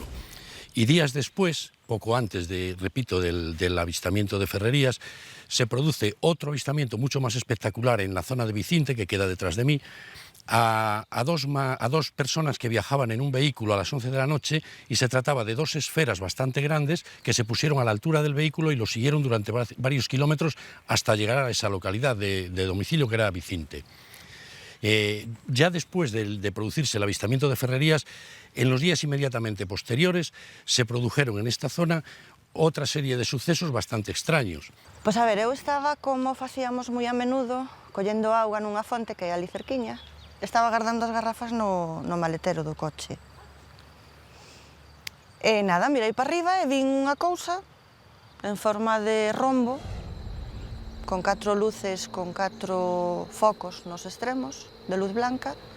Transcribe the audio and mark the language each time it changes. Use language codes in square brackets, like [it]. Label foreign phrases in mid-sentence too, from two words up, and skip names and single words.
[es] Y días después, poco antes repito, del avistamiento de Ferrerías, se produce otro avistamiento mucho más espectacular en la zona de Vicinte, que queda detrás de mí, a dos personas que viajaban en un vehículo a las 11 de la noche, y se trataba de dos esferas bastante grandes que se pusieron a la altura del vehículo y lo siguieron durante varios kilómetros hasta llegar a esa localidad de domicilio que era Vicinte. Ya después de producirse el avistamiento de Ferrerías, en los días inmediatamente posteriores se produjeron en esta zona otra serie de sucesos bastante extraños. [gl] Pois a ver, eu estaba, como facíamos moi a menudo, collendo auga nunha fonte que é ali cerquiña. Estaba guardando as garrafas no maletero do coche. E nada, mirei para arriba e vin unha cousa en forma de rombo, con 4 luces, con 4 focos nos extremos, de luz blanca.